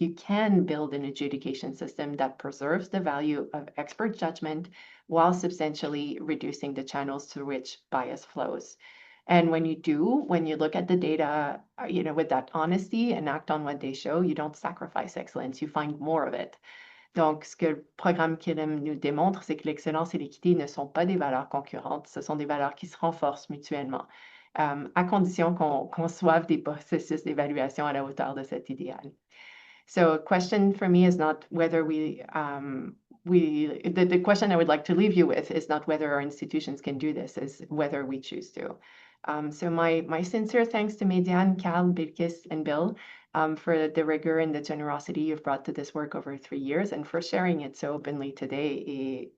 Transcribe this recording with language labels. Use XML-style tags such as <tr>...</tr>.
<en>You can build an adjudication system that preserves the value of expert judgment while substantially reducing the channels through which bias flows. And when you look at the data, with that honesty and act on what they show, you don't sacrifice excellence, you find more of it.</en> <fr>Donc, ce que le programme Killam nous démontre, c'est que l'excellence et l'équité ne sont pas des valeurs concurrentes, ce sont des valeurs qui se renforcent mutuellement, à condition qu'on conçoive des processus d'évaluation à la hauteur de cet idéal.</fr> <en>So a question for me is not whether we the question I would like to leave you with is not whether our institutions can do this, is whether we choose to. So my sincere thanks to Mediane, Cal, Bilkis, and Bill for the rigor and the generosity you've brought to this work over 3 years and for sharing it so openly today.</en>